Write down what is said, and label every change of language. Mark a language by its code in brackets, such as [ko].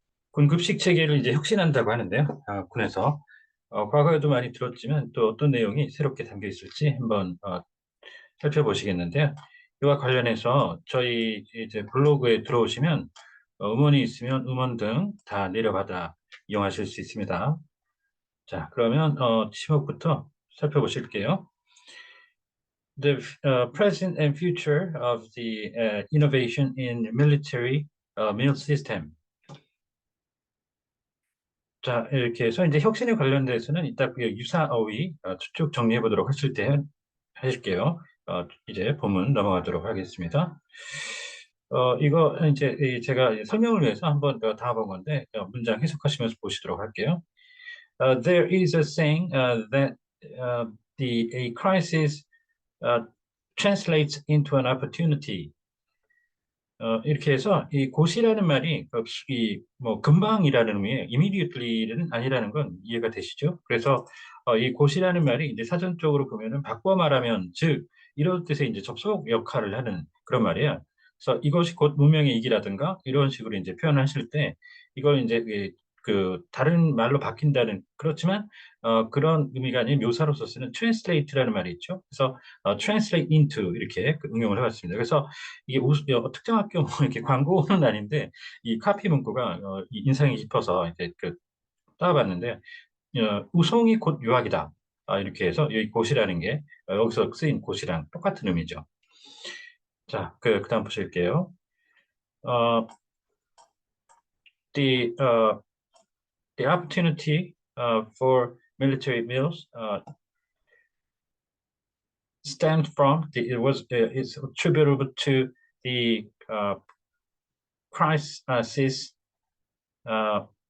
[ko] 군 급식 체계를 이제 혁신한다고 하는데요. 군에서 과거에도 많이 들었지만 또 어떤 내용이 새롭게 담겨 있을지 한번 살펴보시겠는데요. 이와 관련해서 저희 이제 블로그에 들어오시면 음원이 있으면 음원 등 다 내려받아 이용하실 수 있습니다. 자, 그러면 지목부터 살펴보실게요. [en] The present and future of the innovation in military meal system. [ko] 자, 이렇게 해서 이제 혁신에 관련돼서는 이따 그 유사어휘 쭉 정리해 보도록 하실게요. 이제 본문 넘어가도록 하겠습니다. 이거 이제 제가 설명을 위해서 한번 더 담아본 건데 문장 해석하시면서 보시도록 할게요. [en] There is a saying that a crisis translates into an opportunity. [ko] 이렇게 해서 이 곧이라는 말이 이뭐 금방이라는 의미의 immediately는 아니라는 건 이해가 되시죠? 그래서 이 곧이라는 말이 이제 사전적으로 보면은 바꿔 말하면 즉 이런 뜻의 이제 접속 역할을 하는 그런 말이에요. 그래서 이것이 곧 문명의 이기라든가 이런 식으로 이제 표현하실 때 이걸 이제 그 다른 말로 바뀐다는 그렇지만 그런 의미가 아닌 묘사로서 쓰는 translate라는 말이 있죠. 그래서 translate into 이렇게 응용을 해봤습니다. 그래서 이게 특정 학교 뭐 이렇게 광고는 아닌데 이 카피 문구가 이 인상이 깊어서 이제 그 따라봤는데 우송이 곧 유학이다. 이렇게 해서 이 곧이라는 게 여기서 쓰인 곧이랑 똑같은 의미죠. 자, 그다음 보실게요. [en] 어, the the opportunity for military meals stemmed from it was is attributable to the crisis uh,